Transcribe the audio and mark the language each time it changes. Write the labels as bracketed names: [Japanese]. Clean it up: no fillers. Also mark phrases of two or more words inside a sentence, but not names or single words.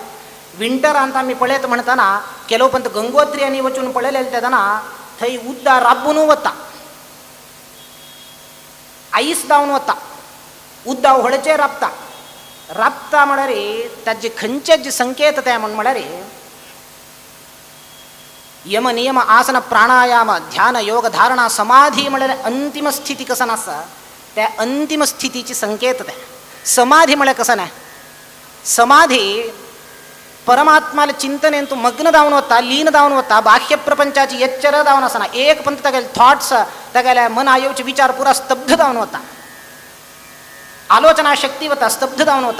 [Konkani] विंटरांत आमी पळयत म्हणटना केलो पंत गंगोत्री आनी वचून पळयले तेदना थंय उदक राबून वता, आईस जावन वता, उदक व्हळचें राबता म्हळ्यार ताजे खंयचे जे संकेत ते म्हळ्यार यम नियम आसन प्राणायाम ध्यान योग धारणा समाधी म्हळ्यार अंतिम स्थिती कसं आसा त्या अंतिम स्थितीचे संकेत ते. समाधी म्हळ्यार कसं ना, समाधी परमात्माला चिंतनेन तूं मग्न जावन वता, लीन जावन वता, बाह्य प्रपंचाची एच्चर जावन आसना, एक पंत तागेले थॉट्स तागेले मना येवचे विचार पुरा स्तब्ध जावन वता, आलोचना शक्ती वता, स्तब्ध जावन वता.